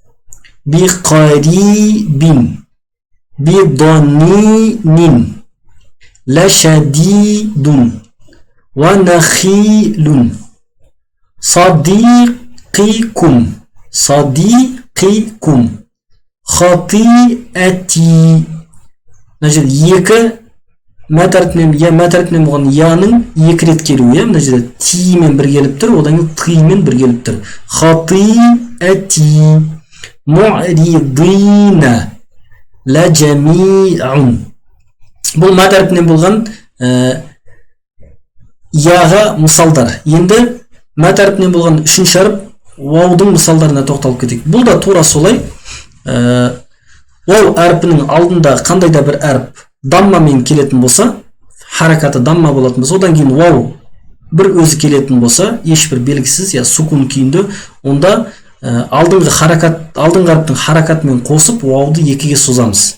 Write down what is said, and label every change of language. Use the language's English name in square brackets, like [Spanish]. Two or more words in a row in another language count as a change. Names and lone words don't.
[Arabic] بقريبين، بدونين، لشديد، ونخيل، صديقكم، خطيئاتي. [Kazakh] Мына жерде екі мәд әрпінен болған яның екі рет келуі. Мына жерде тимен бір келіп тұр, одан кейін тимен бір келіп тұр. [Arabic] Khati'ati, مريدينا، لا جامعون. [Kazakh] Бұл мәд әрпінен болған яға мысалдар. Енді мәд әрпінен болған үшінші әріп уаудың мысалдарына тоқталып кетейік. Бұл да тура солай. Уау әрпінің алдында қандай да бір әріп даммамен келетін болса, харакаты дамма болатын болса, одан кейін уау бір өзі келетін болса, ешбір белгісіз, я сукун күйінде, онда алдыңғы әріптің харакатымен қосып уауды екіге созамыз.